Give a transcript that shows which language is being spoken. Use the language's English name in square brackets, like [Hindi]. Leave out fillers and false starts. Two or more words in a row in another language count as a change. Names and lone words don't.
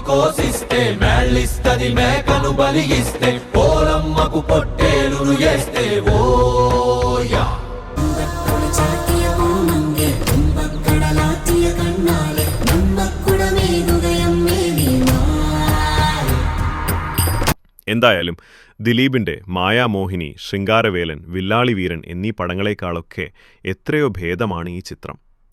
[Telugu] కోసిస్తే మేళ్ళిస్తది మేకను బలిగిస్తే పోలమ్మకు పొట్టేలును చేస్తే ఓయా [Malayalam] എന്തായാലും ദിലീപിൻ്റെ മായാമോഹിനി, ശൃംഗാരവേലൻ, വില്ലാളി വീരൻ എന്നീ പടങ്ങളെക്കാളൊക്കെ എത്രയോ ഭേദമാണ് ഈ ചിത്രം.